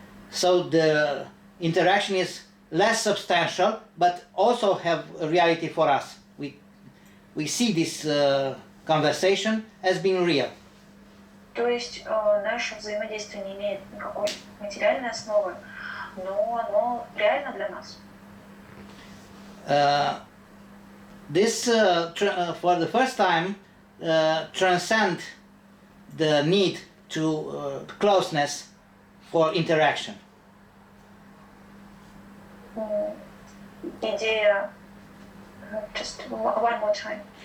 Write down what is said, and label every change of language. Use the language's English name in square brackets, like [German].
[English] so the interaction is less substantial, but also have a reality for us. We see this conversation as being real. [Russian] То есть наше взаимодействие не имеет никакой материальной основы, но оно реально для нас. [English] This, for the first time, transcend the need to closeness for interaction. [Russian] Идея, [English] just one more time.